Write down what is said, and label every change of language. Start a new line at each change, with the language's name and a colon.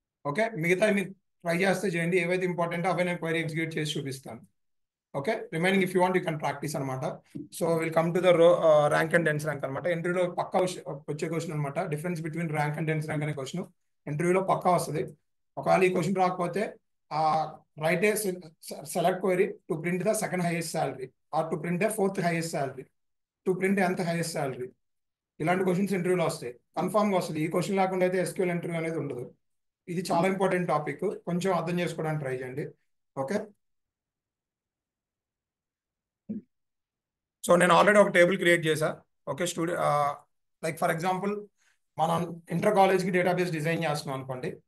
Telugu: Okay, మిగతా మీరు try చేస్తే చేయండి, ఏవైతే ఇంపార్టెంట్ అవే నేను క్వరీ ఎగ్జిక్యూట్ చేసి చూపిస్తాను.
English: Okay, remaining if you want you can practise అనమాట. So will come to the rank and dense rank అనమాట.
Telugu: ఇంటర్వ్యూలో పక్కా వచ్చే క్వశ్చన్ అనమాట. Difference between rank and dense rank అనే క్వశ్చన్ ఇంటర్వ్యూలో పక్కా వస్తుంది. ఒకవేళ ఈ క్వశ్చన్ రాకపోతే
English: write a select query to print the second highest salary or to print the fourth highest salary, to print the nth highest salary.
Telugu: ఇలాంటి questions ఇంటర్వ్యూలో వస్తాయి, కన్ఫామ్గా వస్తుంది. ఈ క్వశ్చన్ లేకుండా అయితే SQL ఇంటర్వ్యూ అనేది ఉండదు. ఇది చాలా ఇంపార్టెంట్ టాపిక్, కొంచెం అర్థం చేసుకోవడానికి ట్రై చేయండి. ఓకే, సో నేను ఆల్రెడీ ఒక టేబుల్ క్రియేట్ చేశా. ఓకే, లైక్ ఫర్ ఎగ్జాంపుల్ మనం ఇంటర్ కాలేజ్కి డేటాబేస్ డిజైన్ చేస్తున్నాం అనుకోండి.